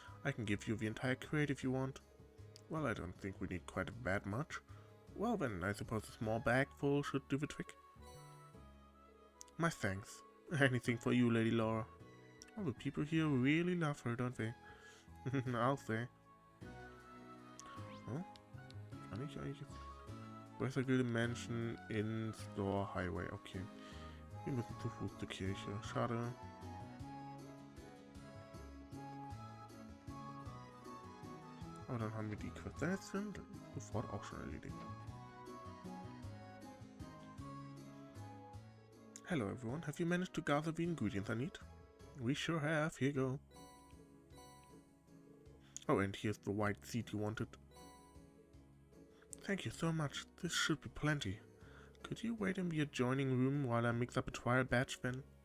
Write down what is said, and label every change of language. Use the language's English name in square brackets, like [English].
[English] I can give you the entire crate if you want. Well, I don't think we need quite that much. Well then, I suppose a small bag full should do the trick. My thanks. Anything for you, Lady Laura. All the people here really love her, don't they? I'll say. Oh? [German] Kann ich eigentlich jetzt... Bretzeln, Menschen, in Store, Highway. Okay. Wir müssen zu Fuß zur Kirche. Schade. Aber dann haben wir die Quest jetzt sofort auch schon erledigt. [English] Hello everyone, have you managed to gather the ingredients I need? We sure have, here you go. Oh, and here's the white seed you wanted. Thank you so much, this should be plenty. Could you wait in the adjoining room while I mix up a trial batch then?